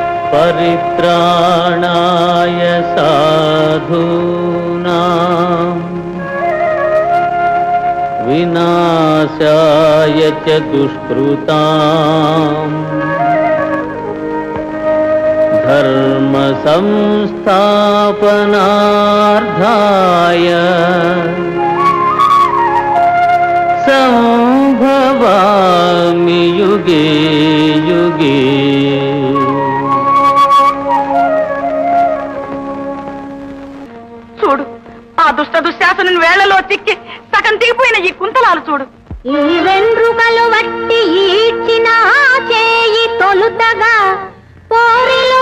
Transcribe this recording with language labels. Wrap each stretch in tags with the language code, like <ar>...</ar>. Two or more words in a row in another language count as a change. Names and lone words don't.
<sa>పరిత్రాణాయ సాధూనాం వినాశాయ చ దుష్కృతాం ధర్మ సంస్థాపనార్థాయ సంభవామి యుగే యుగే.</sa> <te>చూడు, ఆ దుశ్శాసనం వేళ్లలో చిక్కి సగం దిగిపోయిన ఈ కుంతలాలు చూడు. ఈ వెండ్రుకలు వట్టి ఈడ్చిన చేయి తొలుతగా పోరిలో</te>